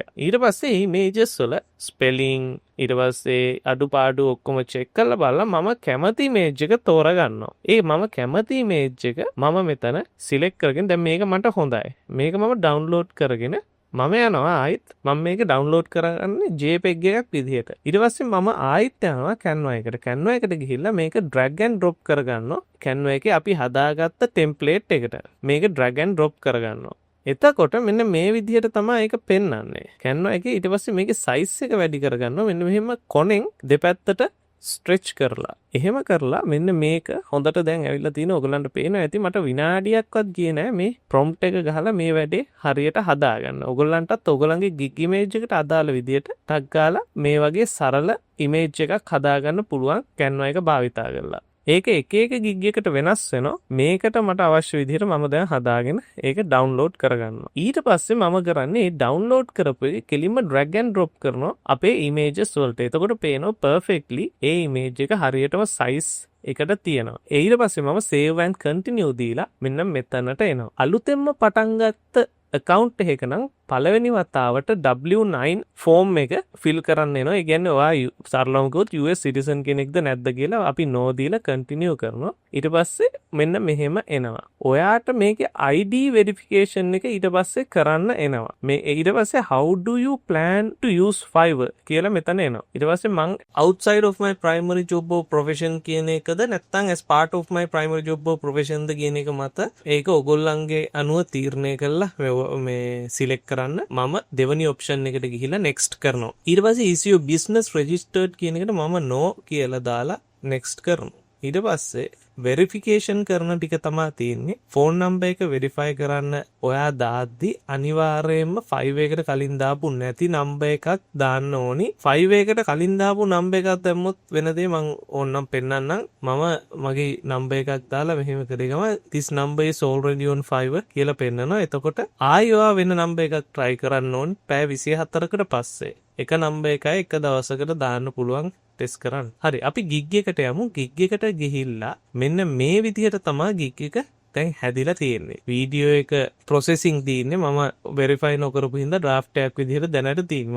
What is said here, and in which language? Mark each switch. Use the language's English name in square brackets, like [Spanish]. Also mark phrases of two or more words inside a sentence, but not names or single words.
[Sinhala] ඊට පස්සේ images වල spelling ඊට පස්සේ අඩුපාඩු ඔක්කොම check කරලා බලලා මම කැමති image එක තෝරගන්නවා. මම කැමති image එක මම මෙතන select කරගෙන දැන් මේක මට හොඳයි. මේක මම download කරගෙන මම යනවා ආයිත් මම මේක download කරගන්නේ JPEG එකක් විදිහට. ඊට පස්සේ මම ආයිත් යනවා Canva එකට. Canva එකට ගිහිල්ලා මේක [English] drag and drop [Sinhala] කරගන්නවා. Canva එකේ අපි හදාගත්ත template එකට. මේක [English] drag and drop [Sinhala] කරගන්නවා. එතකොට මෙන්න මේ විදිහට තමයි ඒක පෙන්වන්නේ. Canva එකේ ඊට පස්සේ මේකේ size එක වැඩි කරගන්නවා. මෙන්න මෙහෙම කොනෙන් දෙපැත්තට stretch කරලා. එහෙම කරලා මෙන්න මේක හොඳට දැන් ඇවිල්ලා තිනවා. ඔයගලන්ට පේනවා ඇති මට විනාඩියක්වත් ගියේ නෑ මේ prompt එක ගහලා මේ වැඩේ හරියට හදාගන්න. ඔයගලන්ටත් ඔයගලන්ගේ [English] gig image [Sinhala] එකට අදාළ විදිහට ටග් ගාලා මේ වගේ සරල image එකක් හදාගන්න පුළුවන් Canva එක භාවිතා කරලා. ඒක එක එක gig එකට වෙනස් වෙනවා. මේකට මට අවශ්‍ය විදිහට මම දැන් හදාගෙන ඒක download කරගන්නවා. ඊට පස්සේ මම කරන්නේ මේ download කරපු එක කෙලින්ම [English] drag and drop [Sinhala] කරනවා අපේ images වලට. එතකොට පේනවා perfectly ඒ image එක හරියටම size එකට තියෙනවා. ඊට පස්සේ මම [English] save and continue [Sinhala] දීලා මෙන්න මෙතනට එනවා. අලුතෙන්ම පටන් ගත්ත account එකක නම් පළවෙනි වතාවට W9 form එක fill කරන්න එනවා. ඒ කියන්නේ ඔයා සරලවම කිව්වොත් [English] US citizen [Sinhala] කෙනෙක්ද නැද්ද කියලා අපි no දීලා continue කරනවා. ඊට පස්සේ මෙන්න මෙහෙම එනවා. ඔයාට මේකේ [English] ID verification [Sinhala] එක ඊට පස්සේ කරන්න එනවා. මේ ඊට පස්සේ [English] how do you plan to use Fiverr [Sinhala] කියලා මෙතන එනවා. ඊට පස්සේ මං [English] outside of my primary job or profession [Sinhala] කියන එකද නැත්නම් [English] as part of my primary job or profession [Sinhala] ද කියන එක මත ඒක ඔයගොල්ලන්ගේ අනුව තීරණය කළා මේ select කරන්න මම දෙවනි ඔප්ෂන් එකට ගිහිල්ලා next කරනවා. ඊට පස්සේ [English] is your business registered [Sinhala] කියන එකට මම no කියලා දාලා next කරනවා. ඊට පස්සේ වෙරිෆිකේෂන් කරන ටික තමයි තියෙන්නේ. [English] phone number [Sinhala] එක වෙරිෆයි කරන්න ඔයා දාද්දි අනිවාර්යයෙන්ම 5 එකට කලින් දාපු නැති නම්බර් එකක් දාන්න ඕනි. 5 එකට කලින් දාපු නම්බර් එකක් දැම්මොත් වෙන දේ මම ඕන්නම් පෙන්නන්නම්. මම මගේ නම්බර් එකක් දාලා මෙහෙම කරේ ගම [English] this number is already on Fiverr [Sinhala] කියලා පෙන්නනවා. එතකොට ආයෙ ඔයා වෙන නම්බර් එකක් try කරන්න ඕනි. පැය 24කට පස්සේ එක නම්බර් එකයි එක දවසකට දාන්න පුළුවන් ටෙස්ට් කරන්න. හරි අපි gig එකට යමු. gig එකට ගිහිල්ලා මෙන්න මේ විදිහට තමයි gig එක දැන් හැදිලා තියෙන්නේ. වීඩියෝ එක processing තියෙන්නේ මම verify නොකරපු හින්දා draft එකක් විදිහට දැනට තියෙනවා.